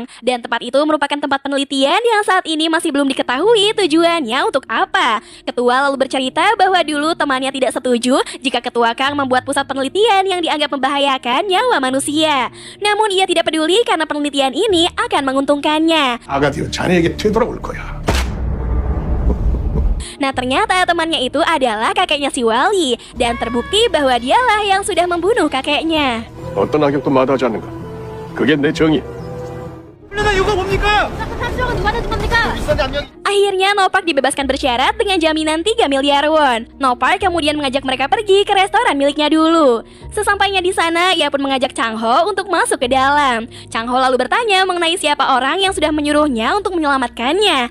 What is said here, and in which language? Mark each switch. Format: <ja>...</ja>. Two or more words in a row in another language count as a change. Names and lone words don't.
<id>Dan tempat itu merupakan tempat penelitian yang saat ini masih belum diketahui tujuannya untuk apa. Ketua lalu bercerita bahwa dulu temannya tidak setuju jika Ketua Kang membuat pusat penelitian yang dianggap membahayakan nyawa manusia. Namun ia tidak peduli karena penelitian ini akan menguntungkannya.</id> <ko>아가디는 자네에게 되돌아올 거야.</ko> <id>Nah, ternyata temannya itu adalah kakeknya si Wali. Dan terbukti bahwa dialah yang sudah membunuh kakeknya.</id> <ko>어떤 악역도 마다하지 않는가? 그게 내 정의야.</ko> <id>Akhirnya No Park dibebaskan bersyarat dengan jaminan 3 miliar won. No Park kemudian mengajak mereka pergi ke restoran miliknya dulu. Sesampainya di sana, ia pun mengajak Chang Ho untuk masuk ke dalam. Chang Ho lalu bertanya mengenai siapa orang yang sudah menyuruhnya untuk menyelamatkannya.</id>